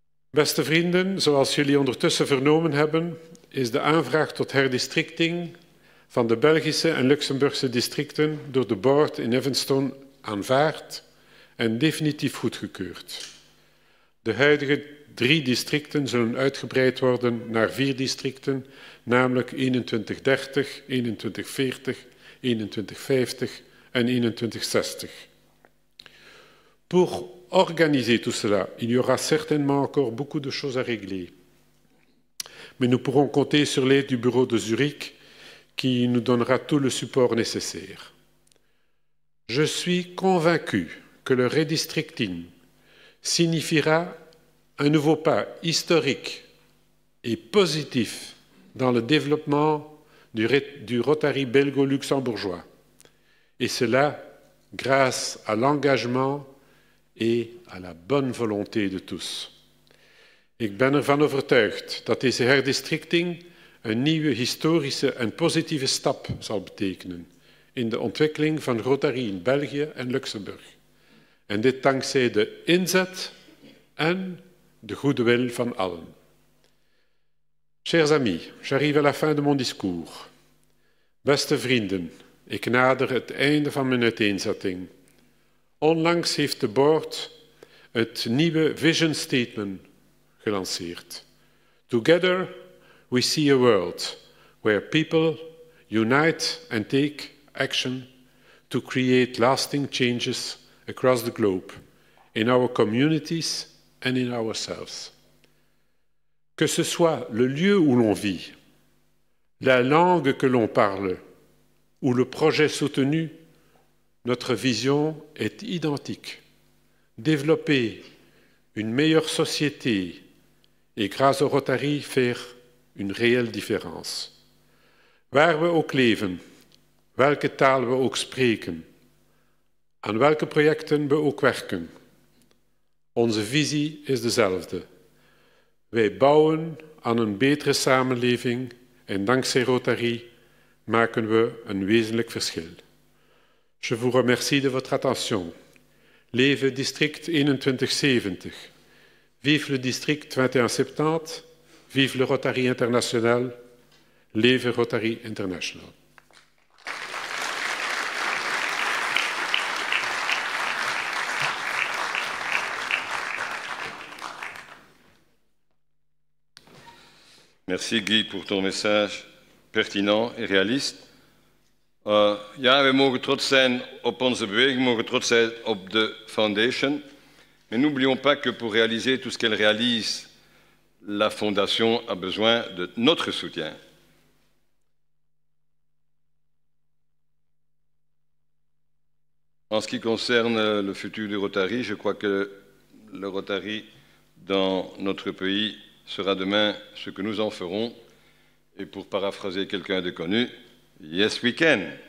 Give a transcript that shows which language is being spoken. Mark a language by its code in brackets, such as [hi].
[nl] Beste vrienden, zoals jullie ondertussen vernomen hebben, is de aanvraag tot herdistricting van de Belgische en Luxemburgse districten door de board in Evanston aanvaard en definitief goedgekeurd. De huidige 3 districten zullen uitgebreid worden naar 4 districten, namelijk 2130, 2140, 2150 en 2160. [fr] Pour organiser tout cela, il y aura certainement encore beaucoup de choses à régler. Mais nous pourrons compter sur l'aide du bureau de Zurich qui nous donnera tout le support nécessaire. Je suis convaincu que le redistricting signifiera un nouveau pas historique et positif dans le développement du Rotary belgo-luxembourgeois. Et cela grâce à l'engagement et à la bonne volonté de tous. [nl] Ik ben ervan overtuigd dat deze herdistricting een nieuwe historische en positieve stap zal betekenen in de ontwikkeling van Rotary in België en Luxemburg. En dit dankzij de inzet en de goede wil van allen. [fr] Chers amis, j'arrive à la fin de mon discours. [nl] Beste vrienden, ik nader het einde van mijn uiteenzetting. Onlangs heeft de board het nieuwe Vision Statement gelanceerd. [en] Together we see a world where people unite and take action to create lasting changes across the globe, in our communities and in ourselves. [fr] Que ce soit le lieu où l'on vit, la langue que l'on parle ou le projet soutenu, notre vision est identique. Développer une meilleure société et grâce au Rotary faire une réelle différence. [nl] Waar we ook leven, welke taal we ook spreken, aan welke projecten we ook werken. Onze visie is dezelfde. Wij bouwen aan een betere samenleving en dankzij Rotary maken we een wezenlijk verschil. [fr] Je vous remercie de votre attention. [nl] Leve district 2170. [fr] Vive le district 2170. Vive le Rotary International. [nl] Leve Rotary International. [fr] Merci Guy pour ton message pertinent et réaliste. [nl] Ja, we mogen trots zijn op onze beweging, we mogen trots zijn op de Foundation. [fr] Mais n'oublions pas que pour réaliser tout ce qu'elle réalise, la Fondation a besoin de notre soutien. En ce qui concerne le futur du Rotary, je crois que le Rotary dans notre pays sera demain ce que nous en ferons. Et pour paraphraser quelqu'un de connu, [en] yes we can.